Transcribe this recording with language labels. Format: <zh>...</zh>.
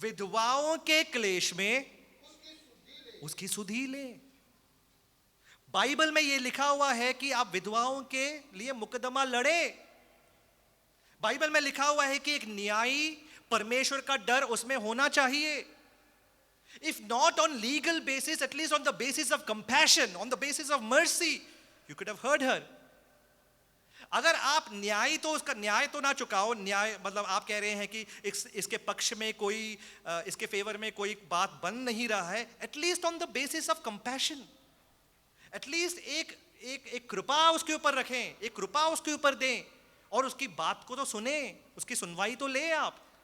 <hi>विधवाओं के क्लेश में उसकी सुधि ले। बाइबल में यह लिखा हुआ है कि आप विधवाओं के लिए मुकदमा लड़े। बाइबल में लिखा हुआ है कि एक न्यायी, परमेश्वर का डर उसमें होना चाहिए।</hi> <en>If not on legal basis, at least on the basis of compassion, on the basis of mercy, you could have heard her.</en> <hi>अगर आप न्याय तो उसका न्याय तो ना चुकाओ, न्याय मतलब आप कह रहे हैं कि इसके पक्ष में कोई, इसके फेवर में कोई बात बन नहीं रहा है,</hi> <en>at least on the basis of compassion,</en> <hi>at least एक कृपा उसके ऊपर रखें, एक कृपा उसके ऊपर दें और उसकी बात को तो सुने, उसकी सुनवाई तो ले आप।</hi>